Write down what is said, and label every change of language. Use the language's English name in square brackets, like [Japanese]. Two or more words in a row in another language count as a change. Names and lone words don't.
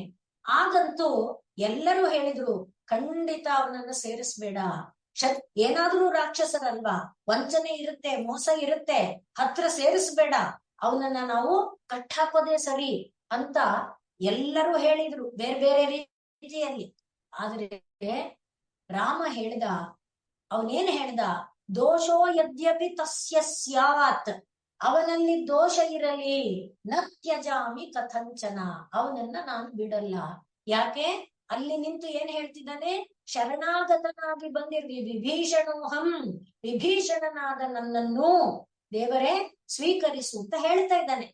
[Kannada] ಆಗಂತೂ ಎಲ್ಲರೂ ಹೇಳಿದ್ರು, ಖಂಡಿತ ಅವನನ್ನ ಸೇರಿಸ್ಬೇಡ, ಏನಾದ್ರೂ ರಾಕ್ಷಸರಲ್ವಾ, ವಂಚನೆ ಇರುತ್ತೆ, ಮೋಸ ಇರುತ್ತೆ, ಹತ್ರ ಸೇರಿಸ್ಬೇಡ, ಅವನನ್ನ ನಾವು ಕಟ್ಟಾಕೋದೇ ಸರಿ ಅಂತ ಎಲ್ಲರೂ ಹೇಳಿದ್ರು ಬೇರೆ ಬೇರೆ ರೀತಿಯಲ್ಲಿ. ಆದ್ರೆ ರಾಮ ಅವನೇನ್ ಹೇಳ್ದ, [Sanskrit] ದೋಷೋ ಯದ್ಯಪಿ ತಸ್ಯ ಸ್ಯಾತ್, [Kannada] ಅವನಲ್ಲಿ ದೋಷ ಇರಲಿ, [Sanskrit] ನ ತ್ಯಜಾಮಿ ಕಥಂಚನ, [Kannada] ಅವನನ್ನ ನಾನು ಬಿಡಲ್ಲ. ಯಾಕೆ? ಅಲ್ಲಿ ನಿಂತು ಏನ್ ಹೇಳ್ತಿದ್ದಾನೆ, ಶರಣಾಗತನಾಗಿ ಬಂದಿರ್ಲಿ ವಿಭೀಷಣೋಹಂ, ವಿಭೀಷಣನಾದ ನನ್ನನ್ನು ದೇವರೇ ಸ್ವೀಕರಿಸು ಅಂತ ಹೇಳ್ತಾ ಇದ್ದಾನೆ.